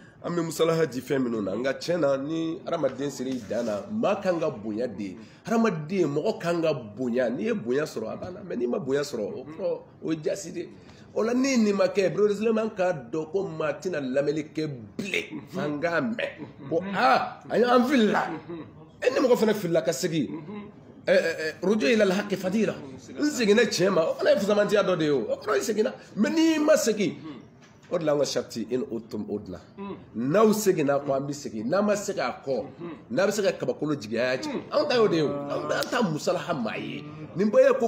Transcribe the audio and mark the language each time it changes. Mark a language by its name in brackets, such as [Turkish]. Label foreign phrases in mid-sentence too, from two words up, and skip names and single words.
[Bambara] an bɛ musalaha di fɛn minnu na nka tiɲɛ na ni hadamaden sera i dan na maa kan ka bonya de hadamaden mɔgɔ kan ka bonya n'i ye bonya sɔrɔ a banna mɛ n'i ma bonya sɔrɔ o kɔrɔ o ye jasi de o la ni nin ma kɛ brother k'a dɔn ko maa tɛna lamɛnni kɛ bilen f'an k'a mɛn ko an filila ni mɔgɔ fana filila ka segin [Arabic] الرجوع إلى الحق فضيلة [Bambara] n seginna tiɲɛ ma o fana ye fusamantiya dɔ de ye o kɔrɔ i seginna mɛ n'i ma segin o de la an ka sharti in utum udna n'aw seginna ko an bɛ segin n'an ma se k'a kɔ n'a bɛ se ka kabakolo jigin a y'a jigin anw ta y'o de ye o an ta musalaha maa ye nin bɛɛ ye ko